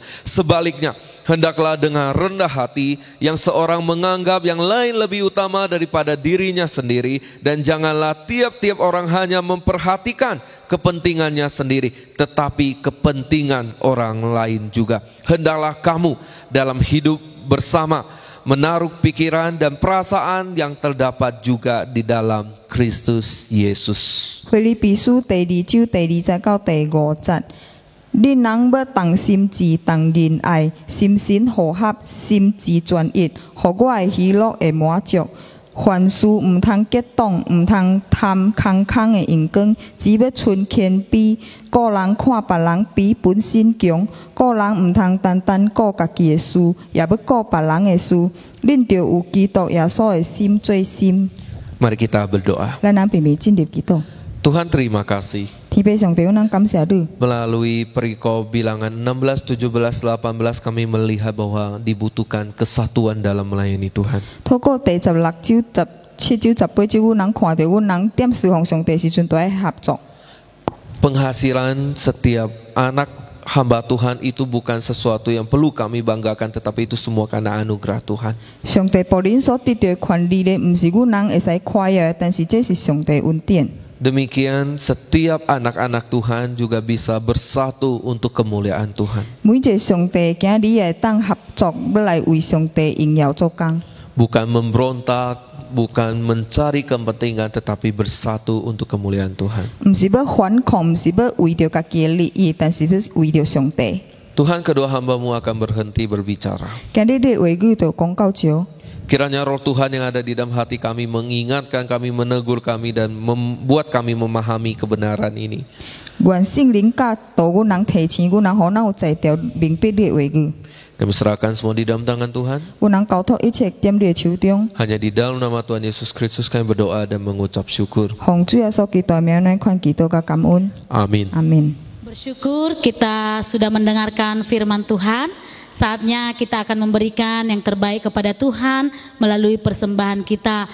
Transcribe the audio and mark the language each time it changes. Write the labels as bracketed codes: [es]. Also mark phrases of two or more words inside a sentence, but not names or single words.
[id] Sebaliknya, hendaklah dengan rendah hati yang seorang menganggap yang lain lebih utama daripada dirinya sendiri, dan janganlah tiap-tiap orang hanya memperhatikan kepentingannya sendiri, tetapi kepentingan orang lain juga. Hendaklah kamu dalam hidup bersama menaruh pikiran dan perasaan yang terdapat juga di dalam Kristus Yesus. [nan] 腓立比书第2章第20到第50。恁人要同心志、同仁愛、心神和合、心志專一，互我的喜樂會滿足。凡事毋通激動，毋通貪空空的陽光，只要存謙卑。個人看別人比本身強，個人毋通單單顧家己的事，也要顧別人的事。恁着有基督耶穌的心做心。 [id] Mari kita berdoa. [nan] 咱人並未進入基督。 [id] Tuhan, terima kasih. [nan] 天父上帝，我能感謝你。 [id] Melalui perikop bilangan 16, 17, 18 kami melihat bahwa dibutuhkan kesatuan dalam melayani Tuhan. [nan] 透過第16章、17章、18章，阮人看到阮人踮侍奉上帝時陣，都愛合作。 [id] Penghasilan setiap anak hamba Tuhan itu bukan sesuatu yang perlu kami banggakan, tetapi itu semua karena anugerah Tuhan. [nan] 上帝僕人所得到的權利咧，毋是阮人會使誇耀，但是這是上帝恩典。 [id] Demikian setiap anak-anak Tuhan juga bisa bersatu untuk kemuliaan Tuhan. [nan] 每一個上帝囝兒會當合作，要來為上帝榮耀做工。 [id] Bukan memberontak, bukan mencari kepentingan, tetapi bersatu untuk kemuliaan Tuhan. [nan] 毋是要反抗，毋是要為着家己的利益，但是要為着上帝。 [id] Tuhan, kedua hamba-Mu akan berhenti berbicara. [nan] 今日的話語就講到這。 [id] Kiranya roh Tuhan yang ada di dalam hati kami mengingatkan kami, menegur kami, dan membuat kami memahami kebenaran ini. [nan] 願聖靈教導阮人提醒阮人，互咱有才調明白你的話語。 [id] Kami serahkan semua di dalam tangan Tuhan. [nan] 阮人交託一切踮你的手中。 [id] Hanya di dalam nama Tuhan Yesus Kristus kami berdoa dan mengucap syukur. [nan] 奉主耶穌基督的名來款祈禱甲感恩。 [id] Amin. [nan] Amin. [id] Bersyukur kita sudah mendengarkan firman Tuhan. Saatnya kita akan memberikan yang terbaik kepada Tuhan melalui persembahan kita.